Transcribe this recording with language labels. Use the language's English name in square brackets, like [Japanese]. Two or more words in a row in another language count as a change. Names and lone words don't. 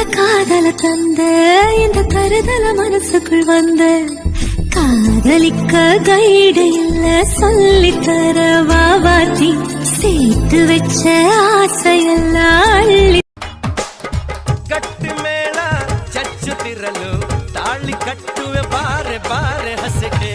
[Tamil] காதல தந்த இந்த கருதல மனசுக்குள் வந்த காதலிக்க கைடு இல்ல சொல்லித்தர வாவாத்தி சேர்த்து வச்ச ஆசையெல்லாம் அள்ளி [Kannada] ಗಟ್ಟಿ ಮೇಳ ಚಚ್ಚುತ್ತಿರಲು ತಾಳಿ ಕಟ್ಟುವೆ ಬಾರೆ ಬಾರೆ ಹಸಿಗೆ